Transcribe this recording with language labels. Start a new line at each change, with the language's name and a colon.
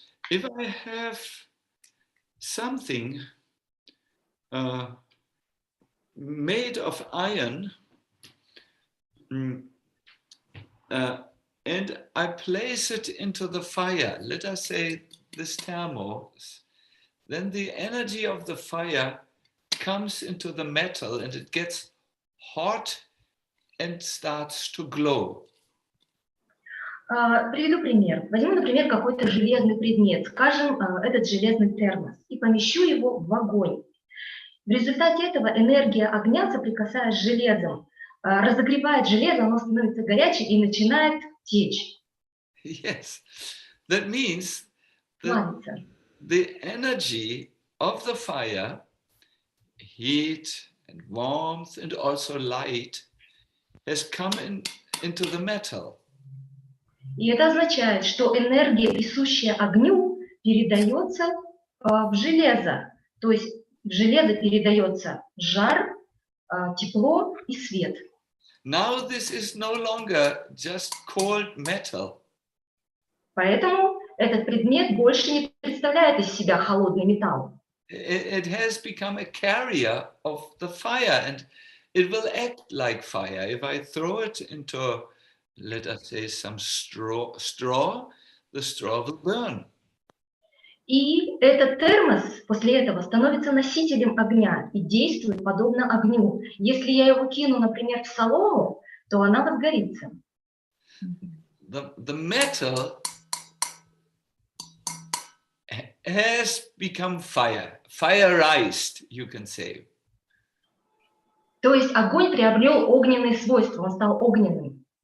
English: If I have something made of iron and I place it into the fire, let us say this thermos, then the energy of the fire comes into the metal and it gets hot and starts to glow.
Russian: Приведу пример. Возьму, например, какой-то железный предмет, скажем, этот железный термос, и помещу его в огонь. В результате этого энергия огня, соприкасаясь с железом, разогревает железо, оно становится горячим и начинает течь.
English: Yes, that means the energy of the fire, heat and warmth and also light, has come into the metal.
Russian: И это означает, что энергия, присущая огню, передается в железо. То есть в железо передается жар, тепло и свет.
English: Now this is no longer just cold metal.
Russian: Поэтому этот предмет больше не представляет из себя холодный металл.
English: It has become a carrier of the fire and it will act like fire. If I throw it into, let us say, some straw, the straw will burn.
Russian: И этот термос после этого становится носителем огня и действует подобно огню. Если я его кину, например, в солому, то она возгорится.
English: The metal has become fireized, you can say.
Russian: То есть огонь приобрел огненные свойства, он стал огненным.